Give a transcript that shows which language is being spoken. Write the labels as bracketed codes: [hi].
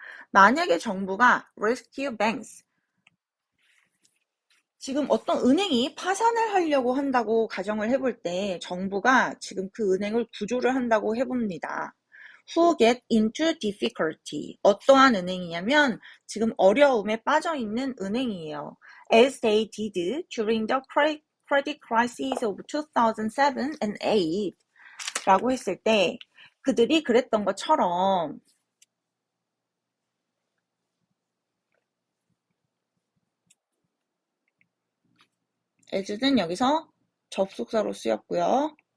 [ko] 만약에 정부가 [en] rescue banks, [ko] 지금 어떤 은행이 파산을 하려고 한다고 가정을 해볼 때 정부가 지금 그 은행을 구조를 한다고 해봅니다. [en] Who get into difficulty. [ko] 어떠한 은행이냐면 지금 어려움에 빠져 있는 은행이에요. [en] As they did during the credit crisis of 2007 and 8 [ko] 라고 했을 때 그들이 그랬던 것처럼 as는 여기서 접속사로 쓰였고요.